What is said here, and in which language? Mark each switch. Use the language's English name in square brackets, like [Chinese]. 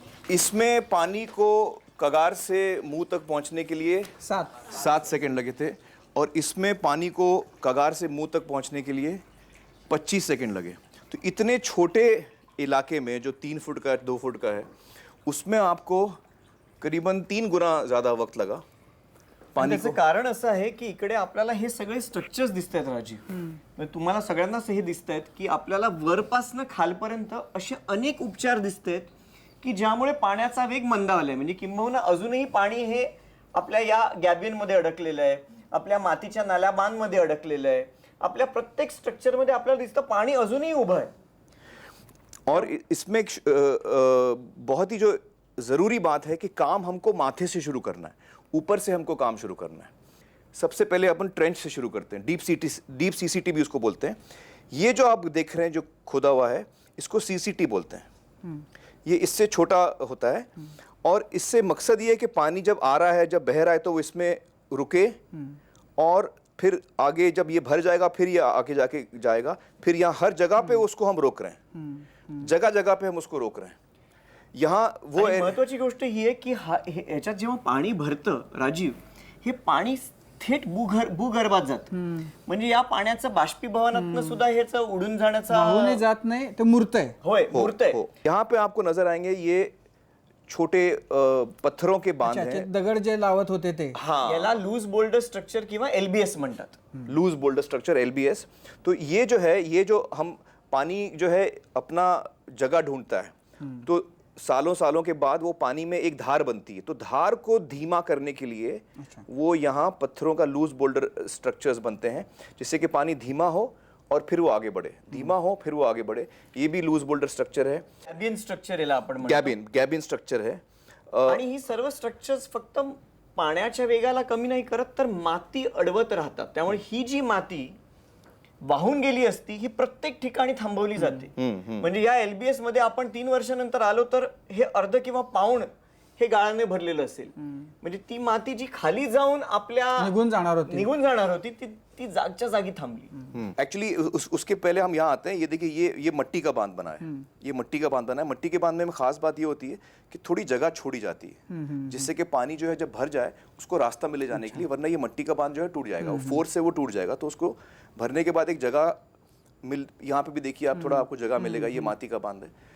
[Hindi] इसमें पानी को कगार से मुंह तक पहुंचने के लिए 7 सेकंड लगे थे, और इसमें पानी को कगार से मुंह तक पहुंचने के लिए 25 सेकंड लगे। तो इतने छोटे इलाके में जो 3 फुट का 2 फुट का है, उसमें आपको करीबन 3 गुना ज़्यादा वक्त लगा पानी [Marathi] त्याचं कारण असं आहे की इकडे आपल्याला हे सगळे स्ट्रक्चर्स दिसत आहेत राजीव, म्हणजे तुम्हाला सगळ्यांनाच हे दिसत आहेत की आपल्याला वरपासनं खालपर्यंत असे अनेक उपचार दिसत आहेत की ज्यामुळे पाण्याचा वेग मंदावलाय, म्हणजे किंबहुना अजूनही पाणी हे आपल्या या गॅबिनमध्ये अडकलेलं आहे, आपल्या मातीच्या नाल्या बांधमध्ये अडकलेलं आहे, आपल्या प्रत्येक स्ट्रक्चरमध्ये आपल्याला दिसतं पाणी अजूनही उभं आहे। [Hindi] और इसमें एक बहुत ही जो ज़रूरी बात है कि काम हमको माथे से शुरू करना है, ऊपर से हमको काम शुरू करना है। सबसे पहले अपन ट्रेंच से शुरू करते हैं, डीप सीसीटी भी उसको बोलते हैं। ये जो आप देख रहे हैं जो खुदा हुआ है, इसको सीसीटी बोलते हैं। ये इससे छोटा होता है, और इससे मकसद ये है कि पानी जब आ रहा है, जब बह रहा है, तो वो इसमें रुके, और फिर आगे जब ये भर जाएगा फिर ये आगे जाके जाएगा, फिर यहाँ हर जगह पे उसको हम रोक रहे हैं, जगह जगह पे हम उसको रोक रहे हैं। यहाँ वो [Marathi] महत्वाची गोष्ट ही आहे की याच्यात जेव्हा पाणी भरतं राजीव, हे पाणी थेट भूगर्भात जातं, म्हणजे या पाण्याचं बाष्पीभवनातनं सुद्धा ह्याचं उडून जाण्याचा वाहून जात नाही, ते मूर्त आहे। होय, मूर्त आहे। [Hindi] यहाँ पे आपको नजर आएंगे ये छोटे पत्थरों के बांध अच्छा, हैं। [Marathi] दगड जे लावत होते ते, [Hindi] हाँ, [Marathi] याला लूज बोल्डर स्ट्रक्चर किंवा एलबीएस म्हणतात। [Hindi] Loose boulder structure, LBS. तो ये जो है, ये जो हम पानी जो है अपना जगह ढूंढता है, तो सालों सालों के बाद वो पानी में एक धार बनती है। तो धार को धीमा करने के लिए वो यहाँ पत्थरों का लूज बोल्डर स्ट्रक्चर्स बनते हैं, जिससे कि पानी धीमा हो और फिर वो आगे बढ़े, धीमा हो फिर वो आगे बढ़े। ये भी लूज बोल्डर स्ट्रक्चर है, [Marathi] गॅबिन स्ट्रक्चर याला आपण म्हणतो। [Hindi] गॅबिन स्ट्रक्चर है। [Marathi] आणि ही सर्व स्ट्रक्चर्स फक्त पाण्याच्या वेगाला कमी नाही करत, तर माती अडवत राहतात। त्यामुळे ही जी माती वाहून गेली असती ही प्रत्येक ठिकाणी थांबवली जाते। म्हणजे या एलबीएस मध्ये आपण 3 वर्षानंतर आलो तर हे अर्ध किंवा पाऊण हे गाळाने भरलेलं असेल, म्हणजे ती माती जी खाली जाऊन आपल्या निघून जाणार होती ती जागच्या जागी थांबली। [Hindi] एक्चुअली उसके पहले हम यहाँ आते हैं। ये देखिए, ये मट्टी का बांध बना है, ये मट्टी का बांध बना है। मट्टी के बांध में खास बात ये होती है कि थोड़ी जगह छोड़ी जाती है, जिससे कि पानी जो है जब भर जाए उसको रास्ता मिले जाने के लिए, वरना ये मट्टी का बांध जो है टूट जाएगा, फोर्स से वो टूट जाएगा। तो उसको भरने के बाद एक जगह यहाँ पे भी देखिए आप, थोड़ा आपको जगह मिलेगा, ये माटी का बांध है।